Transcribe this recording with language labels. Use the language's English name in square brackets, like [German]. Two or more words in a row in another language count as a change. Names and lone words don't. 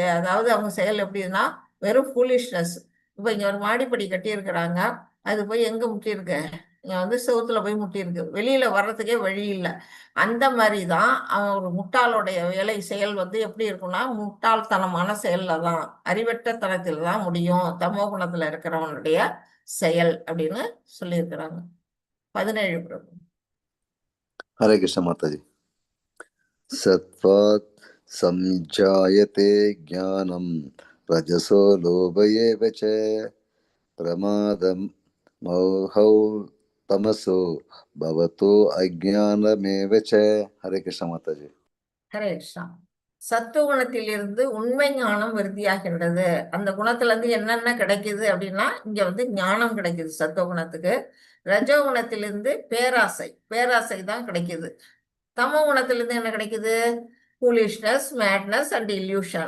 [Tamil] அதாவது அவங்க செயல் எப்படின்னா வெறும் ஃபூலிஷ்னஸ். இப்ப இங்க ஒரு மாடிப்படி கட்டி இருக்கிறாங்க, அது போய் எங்க முட்டி இருக்கு, இங்க வந்து செவுத்துல போய் முட்டி இருக்கு, வெளியில வர்றதுக்கே வழி இல்லை. அந்த மாதிரிதான் அவன் ஒரு முட்டாளுடைய வேலை செயல் வந்து எப்படி இருக்கும்னா முட்டாள்தனமான செயல்ல தான், அறிவற்ற தரத்தில் தான் முடியும் தமோ குணத்துல இருக்கிறவனுடைய செயல் அப்படின்னு சொல்லியிருக்கிறாங்க. 17 பிரபு. [Hindi] हरे कृष्ण माता जी। [Sanskrit] सत्त्वात् संजायते ज्ञानं रजसो लोभ एव च प्रमादं मोहौ तमसो भवतो अज्ञानमेव च। [Hindi] हरे कृष्ण माता जी। [Tamil] ஹரே கிருஷ்ணா. சத்துவ குணத்தில் இருந்து உண்மை ஞானம் விருத்தியாகின்றது. அந்த குணத்துல இருந்து என்னென்ன கிடைக்குது அப்படின்னா இங்க வந்து ஞானம் கிடைக்குது சத்துவ குணத்துக்கு. ரஜோ குணத்திலிருந்து பேராசை தான் கிடைக்குது. தமோ குணத்திலிருந்து என்ன கிடைக்குது, [English] foolishness, madness and illusion.